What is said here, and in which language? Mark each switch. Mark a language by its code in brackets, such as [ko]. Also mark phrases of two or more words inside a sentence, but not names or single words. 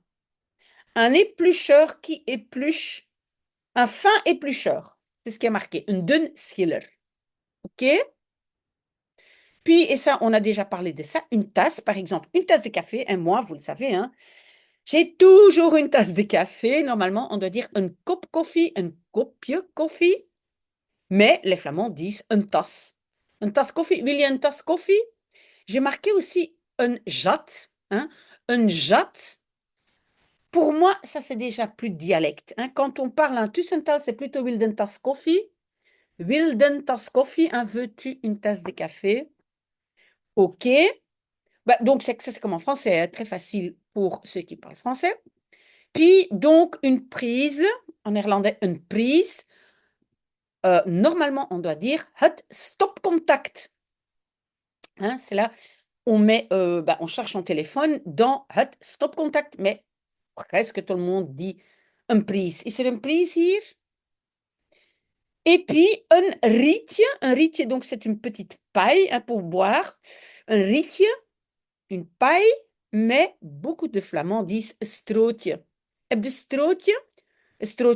[fr] Un éplucheur qui épluche, un fin éplucheur. C'est ce qui est marqué, un dunschiller. OK? Puis, et ça, on a déjà parlé de ça, une tasse, par exemple, une tasse de café, et moi, vous le savez, hein, j'ai toujours une tasse de café. Normalement, on doit dire un [nl] kop koffie, [fr] un [nl] kopje koffie, [fr] mais les Flamands disent une tasse. Une tasse [nl] koffie. Wil je een tas koffie? [fr] J'ai marqué aussi un jat, hein, un jat. Pour moi, ça, c'est déjà plus de dialecte. Hein. Quand on parle en Tussental, c'est plutôt [nl] wil je een tas koffie. Wil je een tas koffie, [fr] hein, veux-tu une tasse de café? OK. Bah, donc, c'est comme en français, hein, très facile pour ceux qui parlent français. Puis, donc, une prise, en néerlandais, une prise. Normalement, on doit dire [nl] het stopcontact. [fr] Hein, c'est là, on cherche son téléphone dans [nl] het stopcontact, [fr] mais presque tout le monde dit une prise. [nl] Is er een prise hier? [fr] Et puis, un rietje, donc c'est une petite paille hein, pour boire. Un rietje, une paille, mais beaucoup de Flamands disent strootje. [nl] Heb je strootje? Strootje.